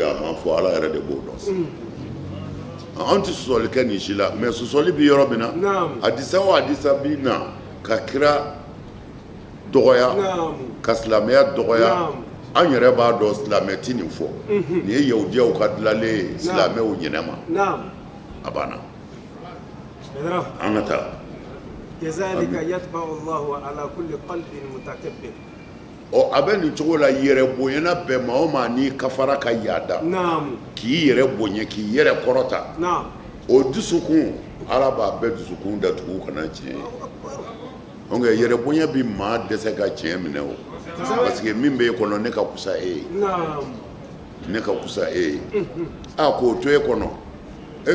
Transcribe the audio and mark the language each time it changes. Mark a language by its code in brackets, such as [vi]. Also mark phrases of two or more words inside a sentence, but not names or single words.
[bm] bien a ma fɔ ala yɛrɛ de b'o dɔn an tɛ sɔsɔli kɛ nin si la mais sɔsɔli bɛ yɔrɔ min na hadisa o hadisa bi na ka kira dɔgɔya ka silamɛya dɔgɔya an yɛrɛ b'a dɔn silamɛ tɛ nin fɔ nin ye yahudiyaw ka dilanlen ye silamɛw ɲɛnama a banna an ka taa [ar] كذلك يطبع الله على كل قلب متكبر [bm] a bɛ nin cogo la yɛrɛ bonyana bɛɛ ma o ma n'i kafara ka yaada k'i yɛrɛ bonya k'i yɛrɛ kɔrɔta o dusukun ala b'a bɛɛ dusukun datugu kana tiɲɛ ye nka yɛrɛ bonya bi maa dɛsɛ ka tiɲɛ minɛ o [fr] parce que [bm] min b'e kɔnɔ ne ka kusa e ye ne ka kusa e ye a k'o to e kɔnɔ e bɛ